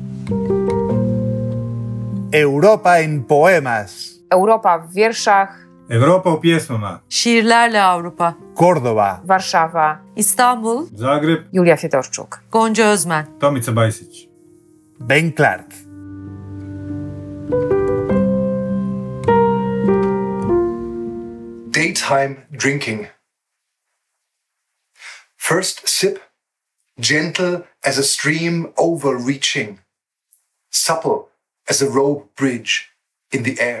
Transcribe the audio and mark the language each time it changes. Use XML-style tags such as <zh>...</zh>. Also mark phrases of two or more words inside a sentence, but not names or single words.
<es>Europa en poemas.</es> <pl>Europa w wierszach.</pl> <hr>Europa pjesmama.</hr> <tr>Şiirlerle Avrupa. Córdoba. Warszawa. İstanbul. Zagreb. Julia Fiedorczuk. Gonca Özmen. Tomica Bajsić. Ben Clark.</tr> <en>Daytime drinking. First sip, gentle as a stream overreaching, supple as a rope bridge in the air.</en>